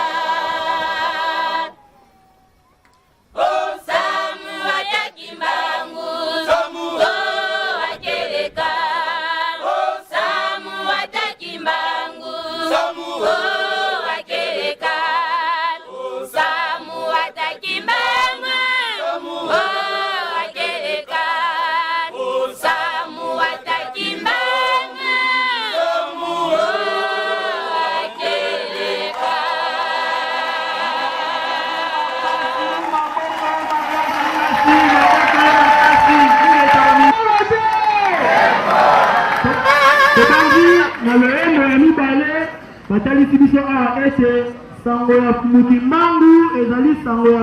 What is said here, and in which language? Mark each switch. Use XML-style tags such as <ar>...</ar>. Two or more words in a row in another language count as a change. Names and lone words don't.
<kg>O Samu watakimbangu Samuo wakeleka O Samu watakimbangu Samuo wakeleka O Samu watakimbangu Samuo wakeleka O Samu watakimbangu Samuo wakeleka</kg> <ln>tokangi na loyembo ya mibale batalisi biso awa ete sango ya Fumukimbangu ezali sango ya</ln>